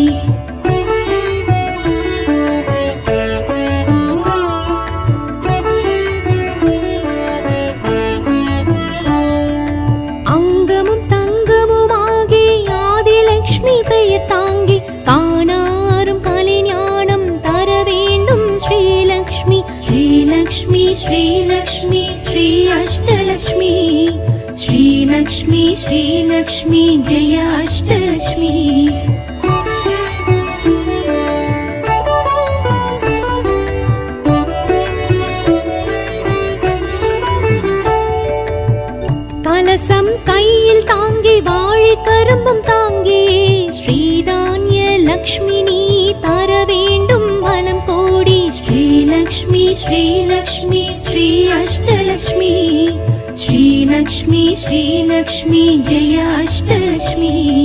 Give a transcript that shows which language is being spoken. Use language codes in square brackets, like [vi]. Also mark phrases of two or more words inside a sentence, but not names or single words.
[ta] அங்கமும் தங்கமுமாகி ஆதிலக்ஷ்மி பெயர் தாங்கி காணாரும் கலை ஞானம் தரவே [sa] श्रीलक्ष्मी श्री अष्टलक्ष्मी श्रीलक्ष्मी श्रीलक्ष्मी जय अष्टलक्ष्मी [ta] கலசம் கையில் தாங்கி வாழை கரும்பும் தாங்கி ஸ்ரீதான்ய லக்ஷ்மினி தர வேண்டும் வனம் கோடி ஸ்ரீலக்ஷ்மி ஸ்ரீலக்ஷ்மி ஸ்ரீ அஷ்டலக்ஷ்மி ஸ்ரீலக்ஷ்மி ஸ்ரீலக்ஷ்மி ஜெய அஷ்டலக்ஷ்மி